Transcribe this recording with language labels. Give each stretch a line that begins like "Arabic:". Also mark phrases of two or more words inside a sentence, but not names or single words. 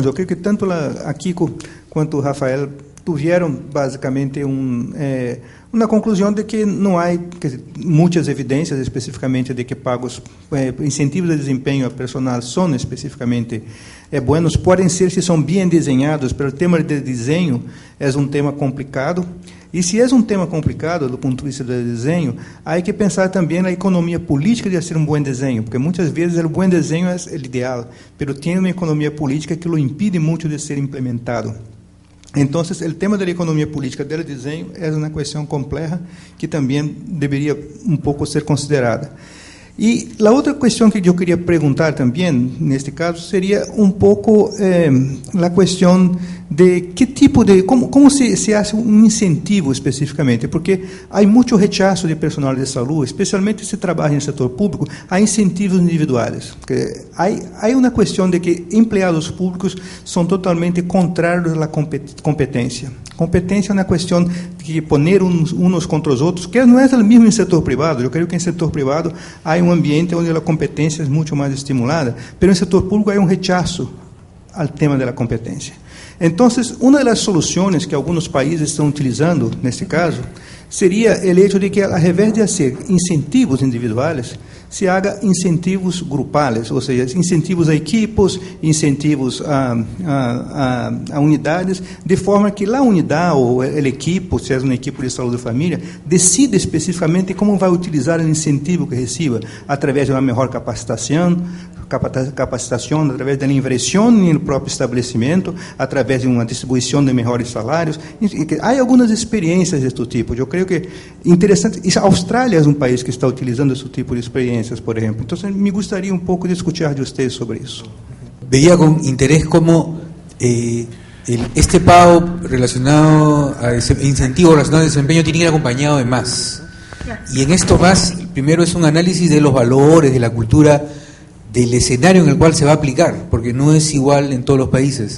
Spanish: Yo creo que tanto a Kiko quanto Rafael tuvieron básicamente una conclusión de que no hay muchas evidencias específicamente de que pagos, incentivos de desempeño personal son específicamente buenos. Pueden ser si son bien diseñados, pero el tema de diseño es un tema complicado.
Portuguese: E se é um tema complicado do ponto de vista do desenho, há que pensar também na economia política de fazer um bom desenho, porque muitas vezes o bom desenho é o ideal, mas tem uma economia política que o impede muito de ser implementado. Então, o tema da economia política do desenho é uma questão complexa que também deveria um pouco ser considerada. E a outra questão que eu queria perguntar também, neste caso, seria um pouco a questão de que tipo de,
Spanish: como se hace
Portuguese: um incentivo especificamente, porque há muito
Spanish: rechazo de personal
Portuguese: de saúde, especialmente se trabalha no setor público, há incentivos individuais. Há uma questão de que empregados públicos são totalmente contrários à competência. Competência é uma questão de poner uns contra os outros, que não é o mesmo em setor privado. Eu creio que em setor privado há um ambiente onde a competência é muito mais estimulada, mas em setor público há um rechazo ao tema da competência. Então, uma das soluções que alguns países estão utilizando, neste caso, seria o hecho de que, ao invés de fazer incentivos individuais,
Spanish: se haga incentivos grupales,
Portuguese: ou seja, incentivos a equipos, incentivos a unidades, de forma que a unidade ou o equipo, se é um equipo de saúde de família, decida especificamente como vai utilizar o incentivo que receba, através de uma melhor capacitação, através da inversão no próprio estabelecimento, através de uma distribuição de melhores salários. Há algumas experiências deste tipo. Eu creio que é interessante. A Austrália é um país que está utilizando esse tipo de experiências, por exemplo. Então, me gostaria um pouco de escutar de vocês sobre isso.
Spanish: Veía con interés cómo este pago relacionado a incentivo relacionado al desempeño tiene que ir acompañado de más. Y en esto más, primero es un análisis de los valores, de la cultura, del escenario en el cual se va a aplicar, porque no es igual en todos los países.